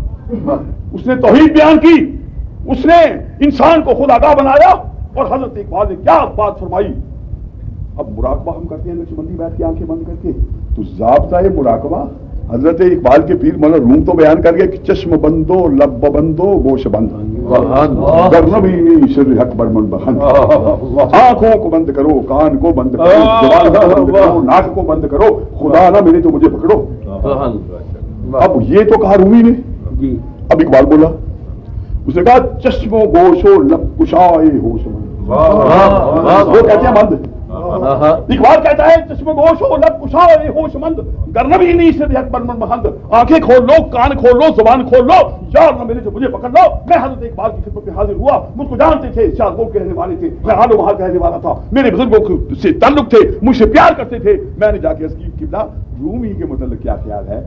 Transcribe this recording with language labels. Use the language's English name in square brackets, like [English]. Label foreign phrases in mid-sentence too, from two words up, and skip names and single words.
[Urdu] اس نے توحید بیان کی, اس نے انسان کو خود آگاہ بنایا. اور حضرت اقبال نے کیا بات فرمائی. اب مراقبہ ہم کرتے ہیں نقشبندی بیٹھ کے آنکھیں بند کر کے, تو ضابطہ مراقبہ حضرت اقبال کے پیر مولانا روم تو بیان کر گئے کہ [Persian] چشم بندو لب بندو گوش بند, حق برمن بخند. [Urdu] آنکھوں کو بند کرو, کان کو بند کرو, زبان کو بند کرو, ناک کو بند کرو, خدا نہ ملے تو مجھے پکڑو. اب یہ تو کہا رومی نے. اب اقبال بولا, اس نے کہا [Persian] چشم و گوش و لب کشائے ہوش مند. [Urdu] وہ کہتے ہیں بند, اقبال کہتا ہے [Persian] چشم گوش و لب کشائے ہوش مند, گرنبی نہیں سے حق برمن بخند. [Urdu] آنکھیں کھول لو, کان کھول لو, زبان کھول لو, یار نہ ملے تو مجھے پکڑ لو. میں حضرت اقبال کی خدمت میں حاضر ہوا. مجھ کو جانتے تھے, شاہ کے رہنے والے تھے, میں حال و محال رہنے والا تھا, میرے بزرگوں سے تعلق تھے, مجھ سے پیار کرتے تھے. میں نے جا کے قبلہ رومی کے متعلق کیا خیال ہے.